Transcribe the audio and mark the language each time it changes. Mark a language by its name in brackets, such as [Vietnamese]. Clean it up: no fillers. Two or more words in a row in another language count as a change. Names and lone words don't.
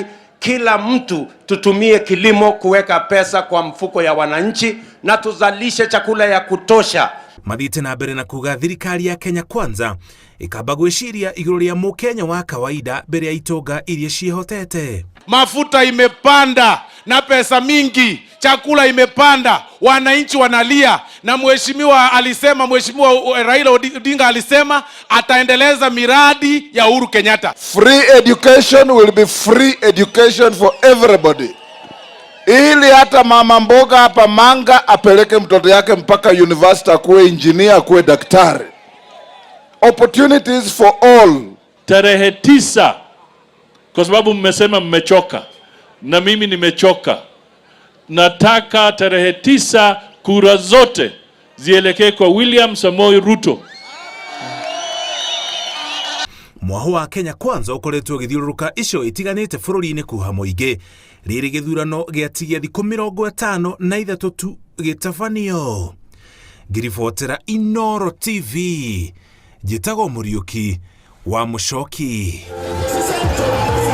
[Swahili] Kila mtu tutumie kilimo kuweka pesa kwa mfuko ya wananchi na tuzalishe chakula ya kutosha. [Kikuyu] Mathite na mbere na kuga thirikari ya Kenya Kwanza ikamba gwĩciria igũrũ rĩa mũkenya wa kawaida mbere ya itonga iria ciĩhotete. [Swahili] Mafuta imepanda na pesa mingi, chakula imepanda, wananchi wanalia, na mheshimiwa Raila Odinga alisema ataendeleza miradi ya Uhuru Kenyatta. [English] Free education will be free education for everybody. [Swahili] Ili hata mama mboga hapa Manga apeleke mtoto yake mpaka university, akuwe engineer, akuwe daktari. [English] Opportunities for all. [Swahili] Tarehe 9, kwa sababu mmesema mmechoka na mimi nimechoka, nataka tarehe 9 kura zote zielekee kwa William Samoei Ruto. [Kikuyu] Mwaho wa Kenya Kwanza ũkoretwo ũgĩthiũrũrũka icio itiganĩte bũrũri-inĩ kuha mũingĩ. Rĩrĩ gĩthurano gĩatigia thikũ 53 tu gĩtabanio. Ngĩribotera Inooro TV, njĩtagwo Mũriũki wa Mũchoki.